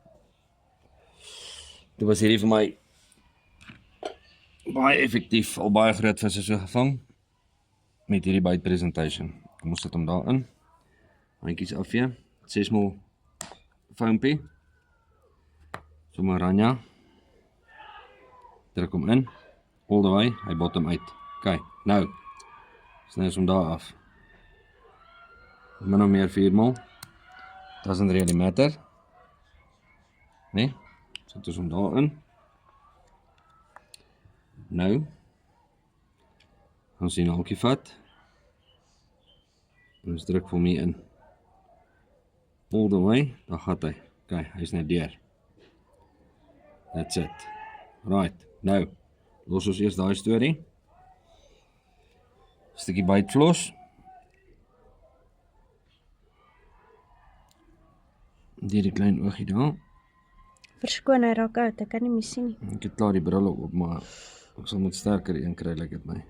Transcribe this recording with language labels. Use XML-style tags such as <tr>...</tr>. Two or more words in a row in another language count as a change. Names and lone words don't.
<af>Dit was hierdie vir my baie effektief, al baie groot visse so gevang, met hierdie</af> <en>bite presentation.</en> <af>Kom ons sit hom daar in, handjies afvee, 6mm foampie, so maranja, druk hom in,</af> <en>all the way,</en> <af>hy bottom uit. Ok, nou, sny ons hom daar af. Min of meer 4mm,</af> <en>doesn't really matter,</en> <af>nee, sit ons hom daar in. Nou, ons die naaltjie vat, en ons druk vir hom hier in.</af> <en>All the way,</en> <af>daar gaat hy. Ok, hy is net deur.</af> <en>That's it. Right,</en> <af>nou, los ons eers daai storie. Stukkie bytflos. Die klein oogie daar. Verskoon, hy raak uit, ek kan nie meer sien nie. Ek het klaar die brille op, maar ek sal moet sterker een kry, lyk dit my.</af>